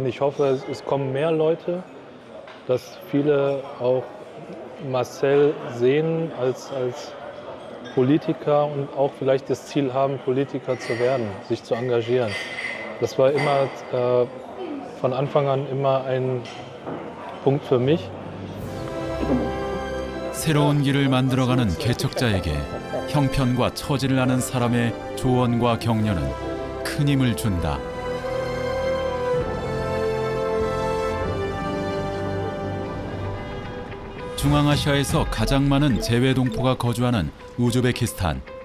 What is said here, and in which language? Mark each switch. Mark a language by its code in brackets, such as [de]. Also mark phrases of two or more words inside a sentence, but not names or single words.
[de] Ich hoffe, es kommen mehr Leute, dass viele auch Marcel sehen als Politiker und auch vielleicht das Ziel haben, Politiker zu werden, sich zu engagieren. Das war immer von Anfang an immer ein Punkt für mich. [ko] 새로운 길을 만들어가는 개척자에게 형편과 처지를 아는 사람의 조언과 격려는 큰 힘을 준다. 중앙아시아에서 가장 많은 재외동포가 거주하는 우즈베키스탄.